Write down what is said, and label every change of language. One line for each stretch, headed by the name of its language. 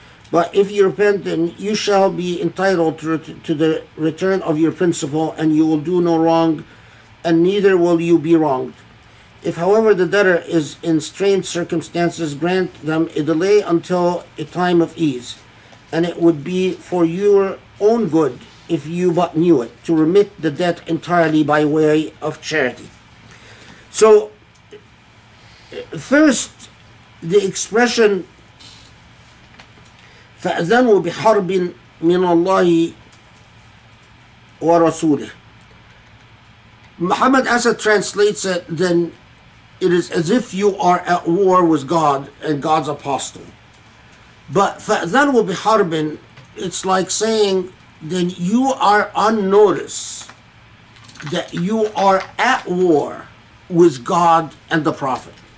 English: But if you repent, then you shall be entitled to the return of your principal, and you will do no wrong, and neither will you be wronged. If, however, the debtor is in strained circumstances, grant them a delay until a time of ease, and it would be for your own good, if you but knew it, to remit the debt entirely by way of charity. So, first, the expression
Arabic: فَأَذَنُوا بِحَرْبٍ مِّنَ اللَّهِ وَرَسُولِهِ.
English: Muhammad Asad translates it, then it is as if you are at war with God and God's apostle. But
Arabic: فَأَذَنُوا بِحَرْبٍ,
English: it's like saying, then you are on notice that you are at war with God and the Prophet.